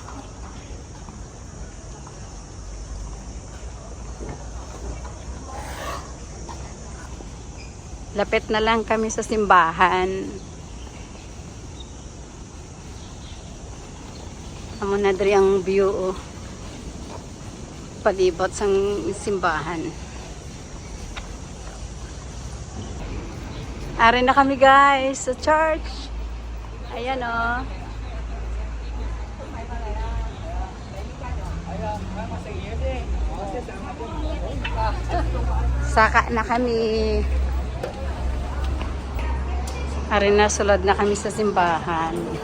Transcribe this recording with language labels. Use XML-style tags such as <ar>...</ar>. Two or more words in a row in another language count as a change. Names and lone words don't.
<tl>Lapit na lang kami sa simbahan.</tl> <hil>Amo na diri ang view, palibot sang simbahan. Ari na kami, guys, sa church. Ayan, Saka na kami. Ari na, sulod na kami sa simbahan.</hil>